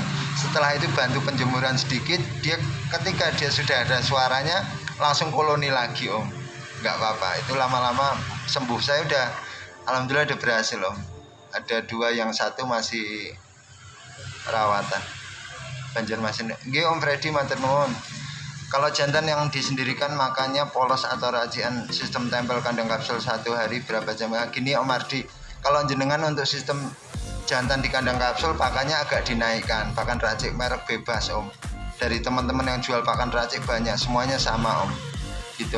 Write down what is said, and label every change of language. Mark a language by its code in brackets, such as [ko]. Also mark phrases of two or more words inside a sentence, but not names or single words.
[id] Setelah itu bantu penjemuran sedikit, ketika dia sudah ada suaranya langsung koloni lagi om, nggak apa-apa. Itu lama-lama sembuh. Saya udah alhamdulillah udah berhasil om. Ada 2, yang 1 masih rawatan. Banjarmasin. Nggih om Freddy [jv] matur nuwun. [id] Kalau jantan yang disendirikan makannya polos atau racikan sistem tempel kandang kapsul 1 hari berapa jam? Gini om Ardi, kalau jenengan untuk sistem jantan di kandang kapsul pakannya agak dinaikkan, pakan racik merek bebas om. Dari teman-teman yang jual pakan racik banyak, semuanya sama om gitu.